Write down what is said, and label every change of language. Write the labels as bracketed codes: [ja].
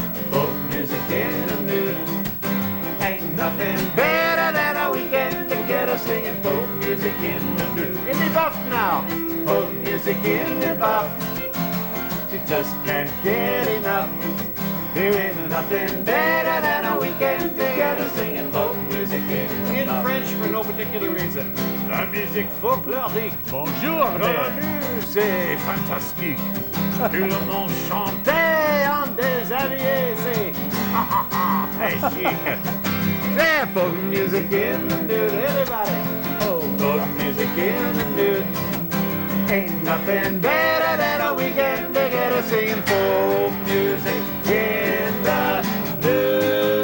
[en] Folk music in the nude. Ain't nothing better than a weekend together singing folk music in the nude. In the buff now, folk music in the buff. You just can't get enough. There ain't nothing better than a weekend together singing folk music in French for no particular reason. [fr] La musique folklorique. Bonjour, Revenu, c'est fantastique. Tout le monde chantait en déshabillé, c'est très chic. [en] C'est folk music in the nude, everybody. Oh, folk music in the nude. Ain't nothing better than a weekend together singing folk music in the nude.